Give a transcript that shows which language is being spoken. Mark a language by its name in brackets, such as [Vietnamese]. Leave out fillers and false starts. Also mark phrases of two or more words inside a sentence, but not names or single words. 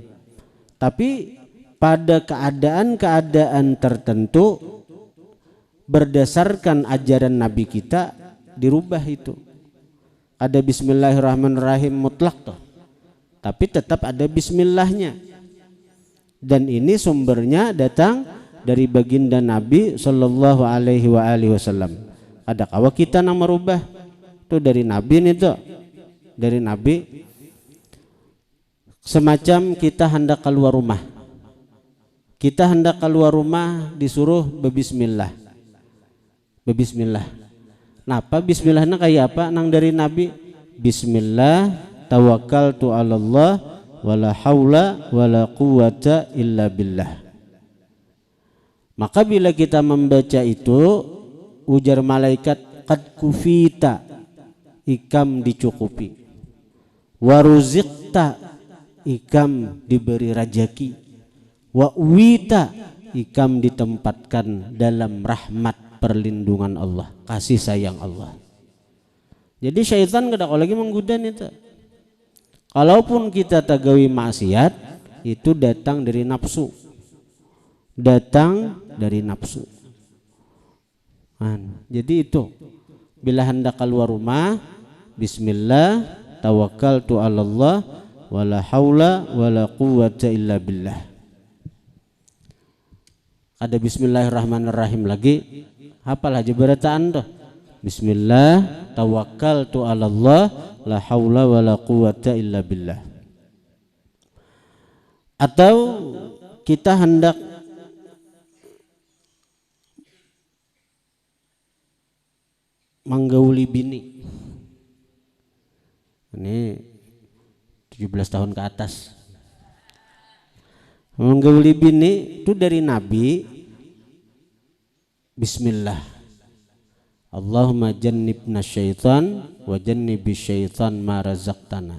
[Indonesian] Tapi pada keadaan-keadaan tertentu berdasarkan ajaran Nabi kita dirubah itu. Ada bismillahirrahmanirrahim mutlak toh, tapi tetap ada bismillahnya. Dan ini sumbernya datang dari baginda Nabi [Arabic] صلى الله عليه وسلم. [Banjar] Ada kawa kita yang merubah itu dari Nabi nih tuh, dari Nabi. Semacam kita hendak keluar rumah, disuruh bebismillah. Napa bismillahnya kayak apa? Nang dari Nabi, [Arabic] بسم الله توكلت على الله ولا حول ولا قوة إلا بالله. [Banjar] Maka bila kita membaca itu, ujar malaikat, [Arabic] قد كفيت, [Banjar] ikam dicukupi, waruziqta, ikam diberi rajaki, [Arabic] ووقيت, [Banjar] ikam ditempatkan dalam rahmat perlindungan Allah, kasih sayang Allah. Jadi syaitan kada lagi menggoda itu. Kalaupun kita tagawi maksiat, itu datang dari nafsu. Jadi itu bila hendak keluar rumah, [Arabic] بسم الله توكلت على الله ولا حول ولا قوة إلا بالله. [Banjar] Ada bismillahirrahmanirrahim lagi, hafal aja berataan tuh. [Arabic] بسم الله توكلت على الله لا حول ولا قوة إلا بالله. [Banjar] Atau kita hendak menggauli bini, ini 17 tahun ke atas, menggauli bini itu dari Nabi, bismillah, [Arabic] اللهم جنبنا الشيطان وجنب الشيطان ما رزقتنا.